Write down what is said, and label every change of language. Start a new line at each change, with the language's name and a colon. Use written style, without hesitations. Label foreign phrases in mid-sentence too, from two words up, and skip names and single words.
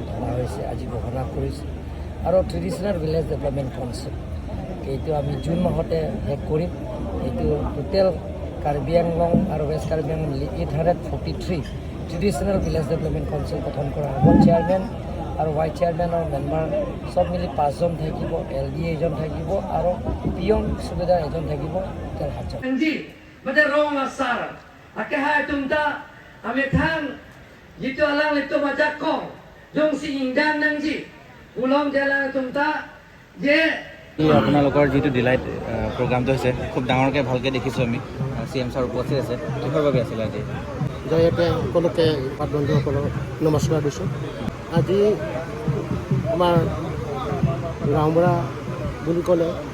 Assamese: ধৰা হৈছে আজি ঘোষণা কৰিছে আৰু
English: traditional village development council
Assamese: এইটো আমি জুন মাহতে শেষ কৰিম এইটো টোটেল কাৰ্বি আংলং আৰু ৱেষ্ট কাৰ্বি আংলং 843
English: traditional village development council
Assamese: গঠন কৰা হ'ব চেয়াৰমেন আৰু
English: vice chairman
Assamese: আৰু মেম্বাৰ চব মিলি 5জন থাকিব LD এজন থাকিব আৰু পিয়ন সুবেদাৰ এজন থাকিব টোটেল 7জন
Karbi: Akaha tumta amethan jitu alang itu majakong jong si ingdan nangji ulom jalang tumta je
Assamese: আপোনালোকৰ যিটো ডিলাইট প্ৰগ্ৰামটো হৈছে খুব ডাঙৰকৈ ভালকৈ দেখিছোঁ আমি CM ছাৰ উপস্থিত আছে কিহৰ বাবে আছিলে আজি জয়তে সকলোকে পাঠ বন্ধুসকলক নমস্কাৰ দিছোঁ আজি আমাৰ গাঁওবুঢ়া বুলি ক'লে